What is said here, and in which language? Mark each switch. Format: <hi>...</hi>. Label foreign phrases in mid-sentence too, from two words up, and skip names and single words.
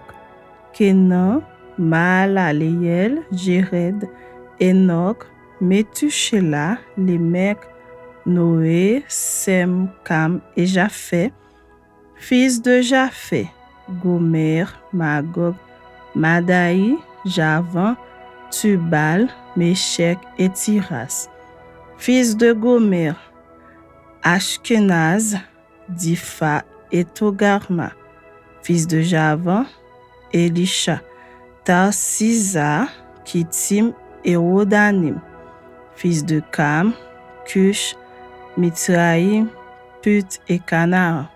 <fr>Kenan, Mahalaleel, Jéred, Enoch, Métusélah, Lémec, Noé, Sem, Cam et Japheth. Fils de Japheth, Gomer, Magog, Madaï, Javan, Tubal, Méchec et Tiras. Fils de Gomer, Ashkenaz, Difa et Togarma. Fils de Javan, Elisha, Tarsisa, Kittim et Rodanim. Fils de Cam, Cush, Mitzraïm, Put et Canaan.</fr>